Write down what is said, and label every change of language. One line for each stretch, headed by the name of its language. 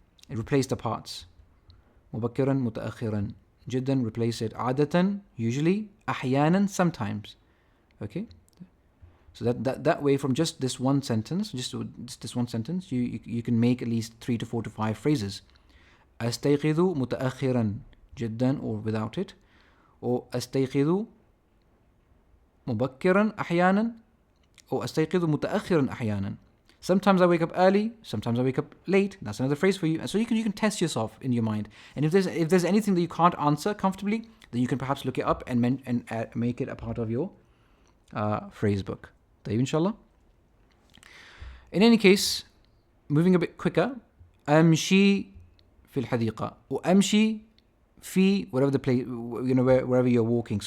English: Replace the parts.
Arabic: مبكرا متأخرا.
English: جدا, replace it. عادة, usually. أحيانا, sometimes. Okay, so that way, from just this one sentence, you can make at least 3 to 4 to 5 phrases.
Arabic: أستيقظ متأخرا جدا, or without it, or أستيقظ مبكرا أحيانا, or أستيقظ متأخرا أحيانا.
English: Sometimes I wake up early, sometimes I wake up late. That's another phrase for you. And so you can test yourself in your mind. And if there's anything that you can't answer comfortably, then you can perhaps look it up and make it a part of your phrase book. طيب inshallah. In any case, moving a bit quicker,
Arabic: أمشي في الحديقة,
English: or أمشي في whatever the place, wherever you're walking.